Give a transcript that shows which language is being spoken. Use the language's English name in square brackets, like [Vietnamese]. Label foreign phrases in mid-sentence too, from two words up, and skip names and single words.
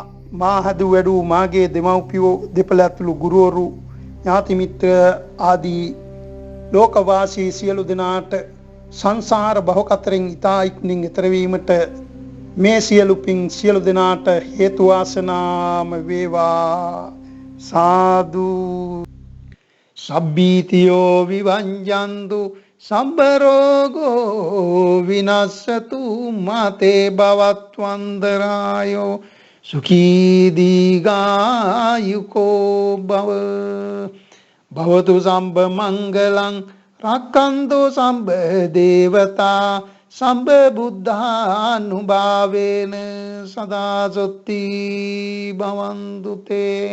[Sinhala] මා හදු වැඩු මාගේ දෙමව්පියෝ දෙපළ ඇතුළු ගුරුවරු ඥාති මිත්‍ර ආදී ලෝකවාසී සියලු දෙනාට සංසාර භවකතරෙන් ඉතා ඉක්මනින් ඈතර වීමට මේ සියලු පින් සියලු දෙනාට හේතු වාසනාම වේවා. සාදු. [Pali] සබ්බීතියෝ විවංජන්තු සම්බ රෝගෝ විනස්සතු මාතේ භවත්වන්දරායෝ සුඛී දීඝායුකෝ භව. භවතු සම්බ මංගලං රක්ඛන්තු සම්බ දේවතා සම්බ බුද්ධානුභාවේන සදා සොත්ති භවන්තු තේ.